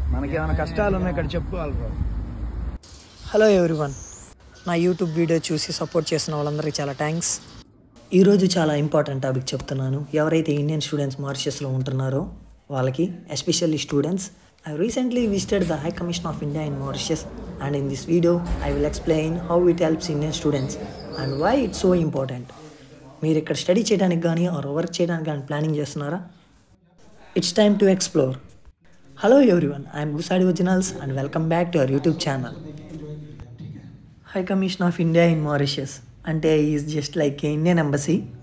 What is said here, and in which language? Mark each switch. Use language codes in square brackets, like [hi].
[te] మనకి ఏమైనా కష్టాలు ఉన్నాయి ఇక్కడ చెప్పుకోవాలి బ్రో. [en] hello everyone, [te] నా యూట్యూబ్ వీడియో చూసి సపోర్ట్ చేసిన వాళ్ళందరికీ చాలా థ్యాంక్స్. ఈరోజు చాలా ఇంపార్టెంట్ టాపిక్ చెప్తున్నాను. ఎవరైతే ఇండియన్ స్టూడెంట్స్ మారిషస్లో ఉంటున్నారో వాళ్ళకి, especially students. [en] I recently visited the High Commission of India in Mauritius, and in this video I will explain how it helps Indian students and why it's so important. [te] మీరు ఇక్కడ study చేయడానికి కానీ are work చేయడానికి కానీ planning చేస్తున్నారా? [en] It's time to explore. Hello everyone, I'm Gussadi originals and welcome back to our YouTube channel. High commission of India in Mauritius అంటే is just like Indian embassy.